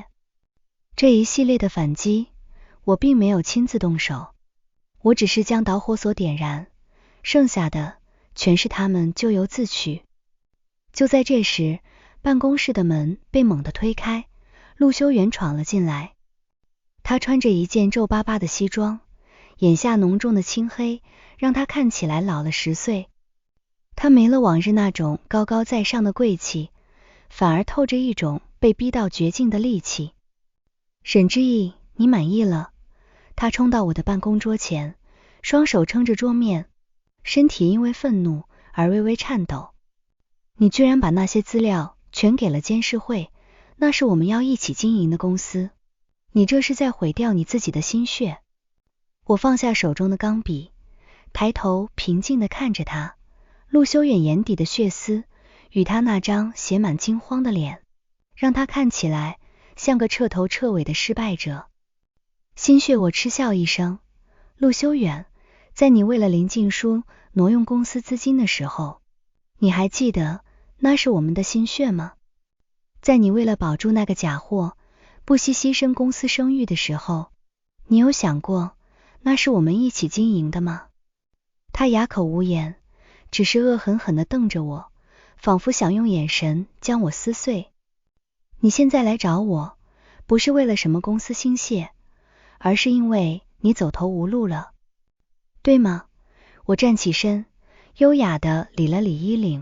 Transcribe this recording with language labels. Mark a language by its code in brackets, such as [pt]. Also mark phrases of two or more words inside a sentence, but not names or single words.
[zh] 這一系列的反擊，我並沒有親自動手，我只是將導火索點燃，剩下的全是他們咎由自取。就在這時，辦公室的門被猛地推開，陸修遠闖了進來。他穿着一件皺巴巴的西裝，眼下濃重的青黑讓他看起來老了10歲。他沒了往日那種高高在上的貴氣，反而透着一種被逼到絕境的戾氣。沈志毅，你滿意了？他衝到我的辦公桌前，雙手撐着桌面，身體因為憤怒而微微顫抖。你居然把那些資料全給了監事會，那是我們要一起經營的公司，你這是在毀掉你自己的心血。我放下手中的鋼筆，抬頭平靜地看着他，陸修遠眼底的血絲與他那張寫滿驚慌的臉，讓他看起來像個徹頭徹尾的失敗者。心血，我嗤笑一聲，陸修遠，在你為了林靜書挪用公司資金的時候，你還記得那是我們的心血嗎？在你為了保住那個假貨，不惜犧牲公司聲譽的時候，你有想過那是我們一起經營的嗎？他啞口無言，只是惡狠狠地瞪着我，仿佛想用眼神將我撕碎。你現在來找我，不是為了什麼公司心血，而是因為你走投無路了，對嗎？我站起身，優雅地理了理衣領。